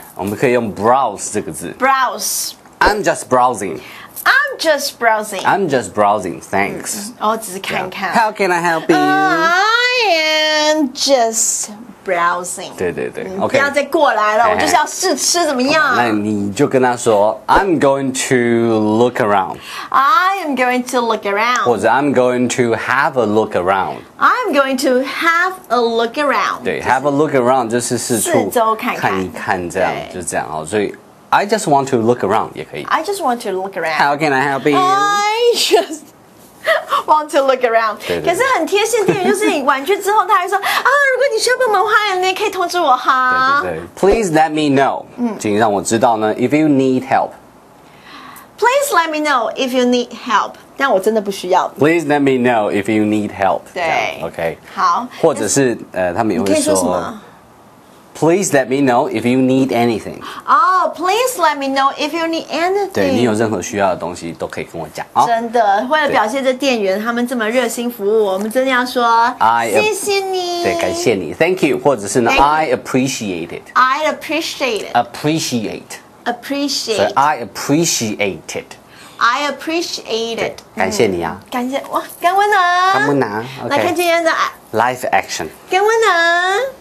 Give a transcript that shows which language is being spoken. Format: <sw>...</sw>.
<zh>我们可以用 browse 这个字</zh> <en>，browse。 I'm just browsing. I'm just browsing. I'm just browsing. Thanks.</en> <zh>哦，只是看看。</zh> <en>How can I help you? I am just browsing.</en> <zh>对不要再过来了，我就是要试吃，怎么样？那你就跟他说</zh> <en>I'm going to look around. I am going to look around. 或者 I'm going to have a look around. I'm going to have a look around. 对 ，have a look around</en> <zh>就是四周看一看，这样就是这样哦。所以</zh> <en>I just want to look around 也可以。 I just want to look around. How can I help you? I just want to look around.</en> <zh>可是很贴心，店员就是你玩具之后，他还说啊，如果你需要帮忙的话，你也可以通知我哈。</zh> <en>对。Please let me know.</en> <zh>请让我知道呢。</zh> <en>If you need help. Please let me know if you need help.</en> <zh>但我真的不需要。</zh> <en>Please let me know if you need help.</en> <zh>对</zh> <en>，OK。</en> <zh>好。或者是他们也会说</zh> <en>Please let me know if you need anything. 哦 ，Please let me know if you need anything.</en> <zh>对你有任何需要的东西都可以跟我讲啊。真的，为了表现这店员他们这么热心服务，我们真的要说谢谢你。对，感谢你 ，</zh> <en>Thank you，</en> <zh>或者是呢</zh> <en>I appreciate it. I appreciate it. Appreciate. 所以 I appreciate it. I appreciate it.</en> <zh>感谢你啊！感谢哇，感恩啊！感恩啊！来看今天的</zh> <en>Live action.</en> <zh>感恩啊！</zh>